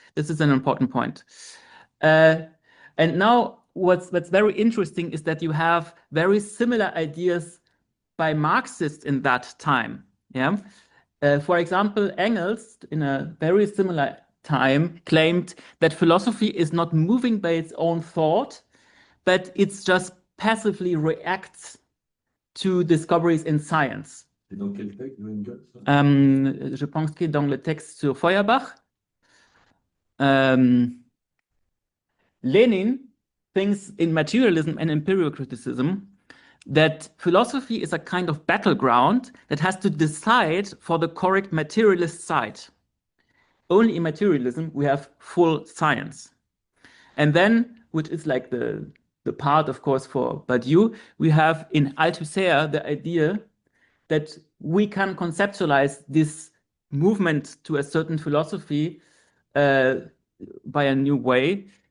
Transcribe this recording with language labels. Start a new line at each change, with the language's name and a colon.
English: This is an important point. And now what's very interesting is that you have very similar ideas by Marxists in that time. Yeah. For example, Engels, in a very similar time, claimed that philosophy is not moving by its own thought, but it's just passively reacts to discoveries in science.
French: Dans quel texte de Engels? Je pense que dans le texte sur Feuerbach.
English: Lenin thinks in materialism and empirical criticism that philosophy is a kind of battleground that has to decide for the correct materialist side. Only in materialism we have full science. And then, which is like the part, of course, for Badiou, we have in Althusser the idea that we can conceptualize this movement to a certain philosophy by a new way.